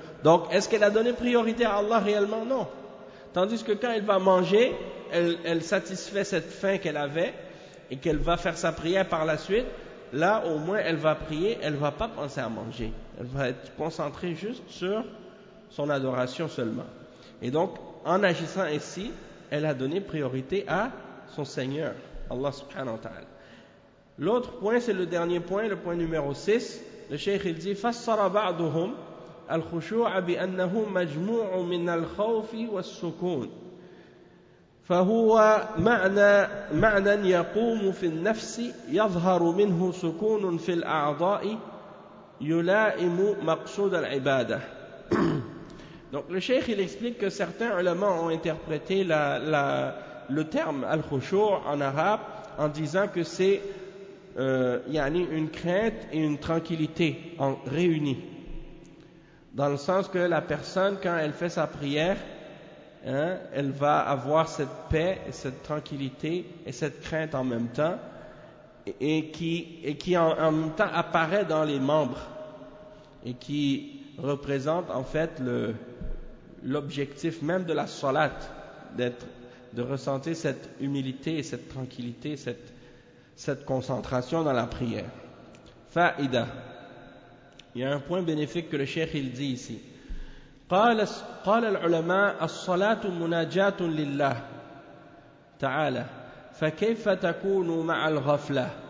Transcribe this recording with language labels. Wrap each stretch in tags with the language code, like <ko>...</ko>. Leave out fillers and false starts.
<fr>Donc est-ce qu'elle a donné priorité à Allah réellement? Non. Tandis que quand elle va manger, elle satisfait cette faim qu'elle avait et qu'elle va faire sa prière par la suite, là au moins elle va prier, elle ne va pas penser à manger. elle va être concentrée juste sur son adoration seulement. Et donc, en agissant ainsi, elle a donné priorité à son Seigneur, Allah subhanahu wa ta'ala. L'autre point, c'est le dernier point, le point numéro 6. Le Cheikh il dit,</fr> <ar>فَصَّرَ بَعْضُهُمْ الْخُشُوعَ بِأَنَّهُ مَجْمُوعُ مِنَ الْخَوْفِ وَالسُّكُونِ فهو معنى يقوم في النفس يظهر منه سكون في الأعضاء يلائم مقصود العبادة.</ar> <fr>Donc le cheikh il explique que certains ulama ont interprété le terme al-khushu' en arabe en disant que c'est yani une crainte et une tranquillité en réunie, dans le sens que la personne, quand elle fait sa prière, hein, elle va avoir cette paix, cette tranquillité et cette crainte en même temps, et qui en même temps apparaît dans les membres et qui représente en fait l'objectif même de la salat, de ressentir cette humilité et cette tranquillité, cette concentration dans la prière. Faïda. Il y a un point bénéfique que le cheikh il dit ici.</fr> <ar>قال العلماء الصلاة مناجاة لله تعالى فكيف تكون مع الغفلة</ar>